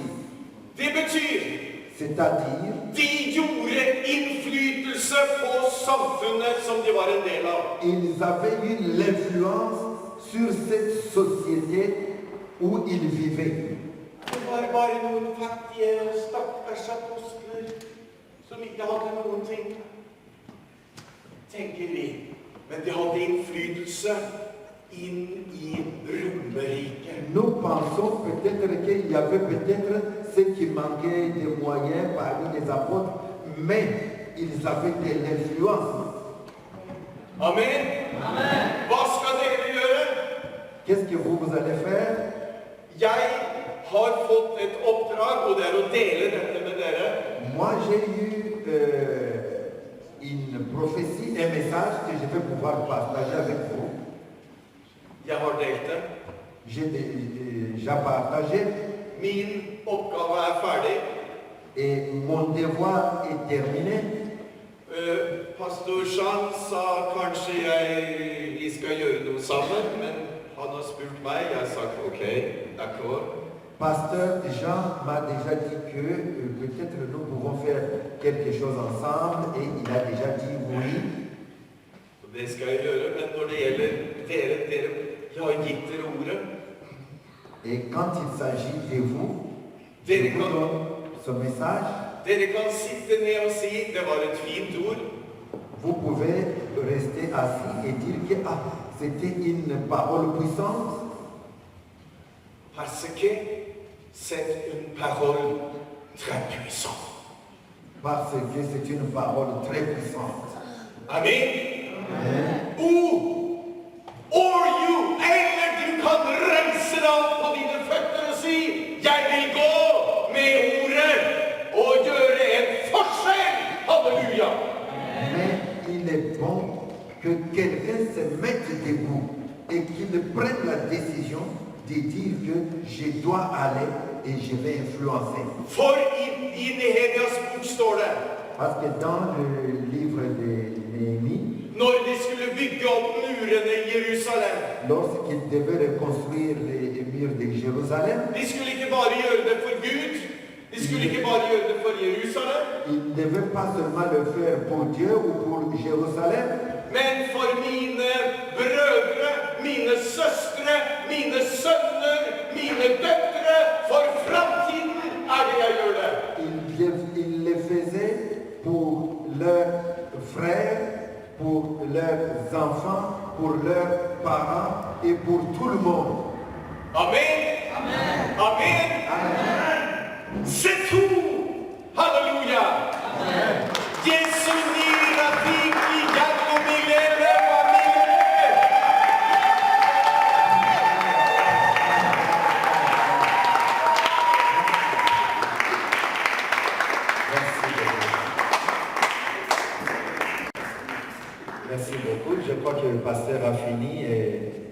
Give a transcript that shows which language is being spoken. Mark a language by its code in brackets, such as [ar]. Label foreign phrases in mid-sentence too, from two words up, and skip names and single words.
[no] Det betyr [fr] C'est-à-dire, [no] de gjorde innflytelse på samfunnet som de var en del av. [fr] ils avaient eu l'influence sur cette société où ils vivaient. [no] Det var bare noen fattige og stakkars apostler som ikke hadde noen ting, tenker vi. Men det hadde innflytelse inn i Romerriket. [fr] Nous pensons peut-être qu'il y avait peut-être ce qui manquait de moyens parmi les apôtres, mais ils avaient de l'influence. [no] Amen. Hva skal dere gjøre? [fr] Qu'est-ce que vous allez faire? [no] Jeg har fått et oppdrag, og det er å dele dette med dere. [fr] Moi, j'ai eu une prophétie, un message que je vais pouvoir partager avec vous. [no] Jeg har delt det. [fr] J'ai déjà partagé [no] Min oppgave er ferdig. [fr] et mon devoir est terminé. [no] Pastor Jean sa kanskje vi skal gjøre noe sammen, men han har spurt meg. Jeg har sagt ok, d'accord. [fr] Pasteur Jean m'a déjà dit que peut-être nous pouvons faire quelque chose ensemble et il a déjà dit oui. [no] Det skal jeg gjøre, men når det gjelder dere, jeg har gitt dere ordet. [fr] Et quand il s'agit de vous, je [no] Dere [fr] vous [no] kan, [fr] donne ce message. [no] dere kan sitte ned og si det var et fint ord. [fr] Vous pouvez rester assis et dire que c'était une parole puissante. Parce que c'est une parole très puissante. Parce que c'est une parole très puissante. Amen. [en] Or you, [no] eller du kan reise deg opp på dine føtter og si, jeg vil gå med ordet og gjøre en forskjell. Halleluja. [fr] Mais il est bon que quelqu'un se mette debout et qu'il prenne la décision de dire que je dois aller et je vais influencer. [no] For i Nehemias bok står det, [fr] Parce que dans le livre de Néhémie, [no] når de skulle bygge opp murene i Jerusalem, [fr] lorsqu'il devait reconstruire les murs de Jérusalem, [no] de skulle ikke bare gjøre det for Gud, de skulle ikke bare gjøre det for Jerusalem, [fr] il ne devait pas seulement le faire pour Dieu ou pour Jérusalem, [no] men for mine brødre, mine søstre, mine sønner, mine døtre, for framtiden er det jeg gjør det. [fr] il le faisait pour leurs frères, pour leurs enfants, pour leurs parents et pour tout le monde. Amen. Amen. C'est tout. [no] Halleluja. Jesu nyra viki gjennom milere og milere. [fr] Merci beaucoup. Je crois que le pasteur a fini et